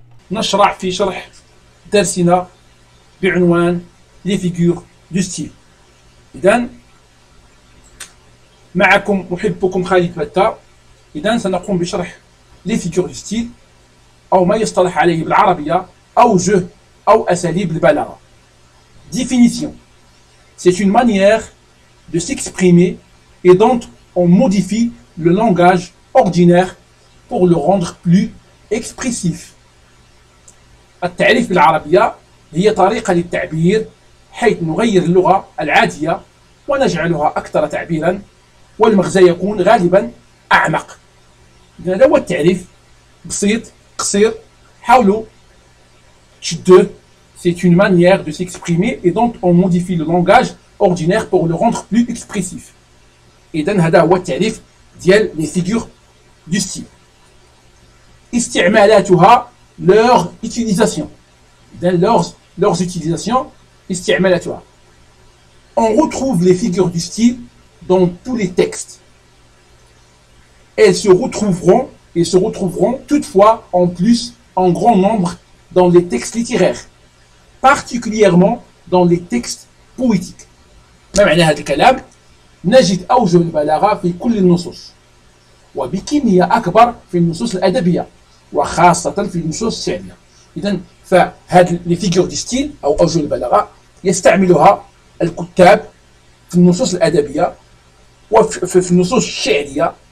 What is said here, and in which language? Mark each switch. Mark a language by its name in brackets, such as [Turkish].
[Arabic] نشرع في شرح درسنا بعنوان لي فيغور دو ستيل. إذن معكم محبكم خالد بتا. إذن سنقوم بشرح لي فيغور دو ستيل، أو ما يصطلح عليه بالعربية أوجه أو أساليب البلاغة. [French] Définition: c'est une manière de s'exprimer et dont on modifie le langage ordinaire pour le rendre plus expressif. [Arabic] التعريف بالعربية هي طريقة للتعبير حيث نغير اللغة العادية ونجعلها أكثر تعبيرا، والمغزى يكون غالبا أعمق. هذا هو التعريف، بسيط قصير، حاولوا تشدوه. [French] C'est une manière de s'exprimer et dont on modifie le langage ordinaire pour le rendre plus expressif. [Arabic] إذن هذا هو التعريف ديال [French] les figures du style. [Arabic] استعمالاتها [French] leur utilisation. Leurs utilisations, استعمالاتها. On retrouve les figures du style dans tous les textes. Elles se retrouveront toutefois en plus en grand nombre dans les textes littéraires, particulièrement dans les textes poétiques. [Arabic] ما معنى هذا الكلام؟ نجد أوجه البلاغة في كل النصوص، وبكمية أكبر في النصوص الأدبية، وخاصة في النصوص الشعرية. إذن فهذه لي فيغور دو ستيل أو أوجه البلاغة يستعملها الكتاب في النصوص الأدبية وفي النصوص الشعرية.